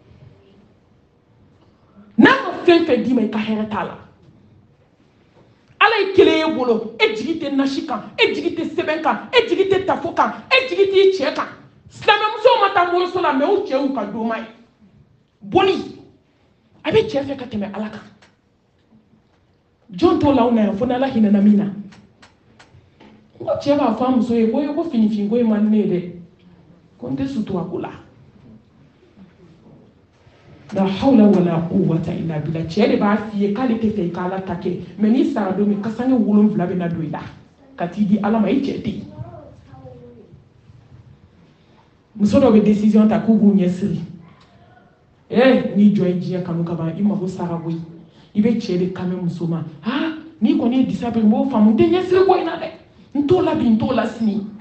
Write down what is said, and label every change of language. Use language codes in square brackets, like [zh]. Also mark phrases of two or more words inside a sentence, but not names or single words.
[bm] n'a ma fɛn fɛn d'i ma i ka hɛrɛ t'a la ala ye kelen ye bolo e jigi tɛ nasi kan e jigi tɛ sɛbɛn kan e jigi tɛ tafo kan e jigi t'i cɛ kan silamɛmusow ma taa moriso la mɛ u cɛw ka doma ye boli a bɛ cɛ fɛ ka tɛmɛ ala kan jɔn t'o la aw na yan fo n'ala hinɛna min na ko cɛ b'a fɔ a muso ye ko finifin ko ye man ne ye dɛ ko n tɛ sutura ko la [ar] لا حول ولا قوة إلا بالله [bm] cɛ de b'a f'i ye k'ale tɛ fɛ i ka ala ta kɛ mɛ n'i sara don min kasange 7 bɛ na don i la ka t'i di ala ma i cɛ tɛ yen muso dɔw bɛ décision ta k'u b'u ɲɛsiri n'i jɔ ye diɲɛ kanu ka ban i mago sara koyi i bɛ cɛ de kanmɛ muso ma n'i kɔni ye disa bɛ n b'o faamu n tɛ ɲɛsiri ko in na dɛ n t'o la bi n t'o la sini